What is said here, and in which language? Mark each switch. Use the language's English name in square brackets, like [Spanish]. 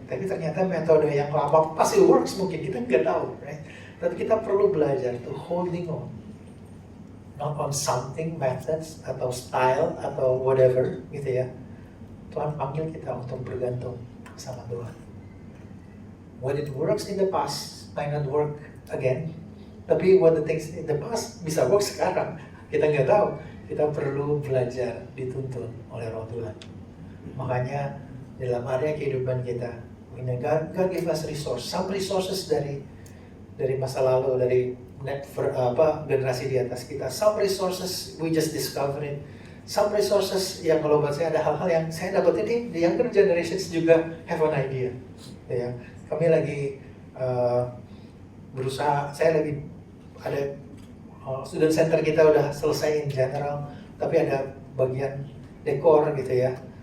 [Indonesian] Tapi ternyata metode yang lama pasti works, mungkin kita nggak tahu, right? Tapi kita perlu belajar [English] to holding on, not on something, methods atau style atau whatever, [Indonesian] gitu ya. Tuhan panggil kita untuk bergantung sama Tuhan. [English] When it works in the past, might not work again. Tapi what the things in the past [Indonesian] bisa [English] work [Indonesian] sekarang, kita nggak tahu. Kita perlu belajar, dituntun oleh Roh Tuhan. Makanya dalam area kehidupan kita, [English] God give us resource, some resources [Indonesian] dari masa lalu, dari generasi di atas kita. [English] Some resources we just discover it. Some resources [Indonesian] yang kalau buat saya ada hal-hal yang saya dapat ini, [English] the younger generations [Indonesian] juga [English] have an idea. [Indonesian] Ya, kami lagi berusaha, saya lagi ada [English] student center [Indonesian] kita udah selesai [English] in general, [Indonesian] tapi ada bagian dekor gitu ya.